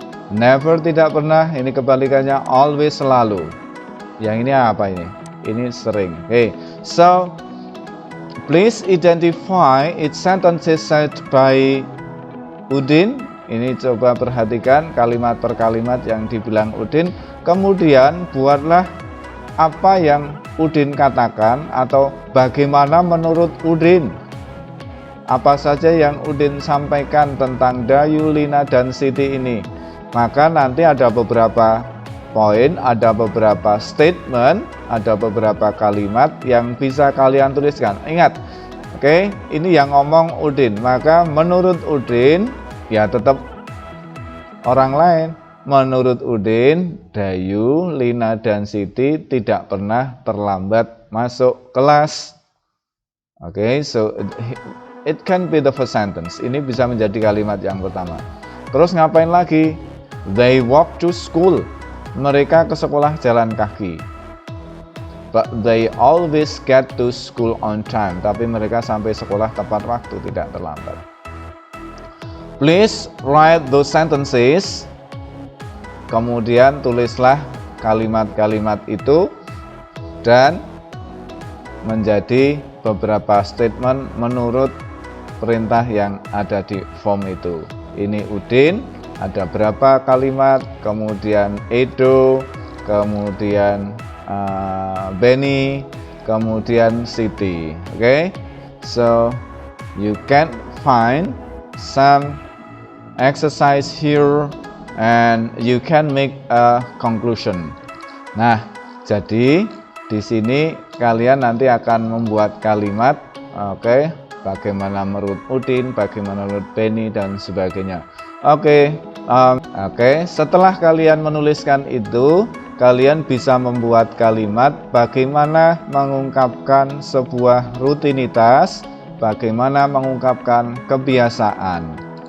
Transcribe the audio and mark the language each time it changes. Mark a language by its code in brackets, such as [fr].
[id] Never tidak pernah, ini kebalikannya always selalu. Yang ini apa ini? Ini sering. [en] So please identify its sentences said by Udin. [id] Ini coba perhatikan kalimat per kalimat yang dibilang Udin. Kemudian buatlah apa yang Udin katakan atau bagaimana menurut Udin. Apa saja yang Udin sampaikan tentang Dayu, Lina, dan Siti ini. Maka nanti ada beberapa poin, ada beberapa statement, ada beberapa kalimat yang bisa kalian tuliskan. Ingat, ini yang ngomong Udin. Maka menurut Udin, ya tetap orang lain. menurut Udin, Dayu, Lina, dan Siti tidak pernah terlambat masuk kelas. [en] Oke, so it can be the first sentence. [id] Ini bisa menjadi kalimat yang pertama. Terus ngapain lagi? [en] They walk to school. [id] Mereka ke sekolah jalan kaki. [en] But they always get to school on time. [id] Tapi mereka sampai sekolah tepat waktu, tidak terlambat. [en] Please write those sentences. [id] Kemudian tulislah kalimat-kalimat itu dan menjadi beberapa statement menurut perintah yang ada di form itu. Ini Udin, ada berapa kalimat, kemudian Edo, kemudian Benny, kemudian Siti. [en] Okay, so you can find some exercise here and you can make a conclusion. [id] Nah, jadi di sini kalian nanti akan membuat kalimat, okay, bagaimana menurut Udin, bagaimana menurut Benny dan sebagainya. Oke, setelah kalian menuliskan itu, kalian bisa membuat kalimat bagaimana mengungkapkan sebuah rutinitas, bagaimana mengungkapkan kebiasaan.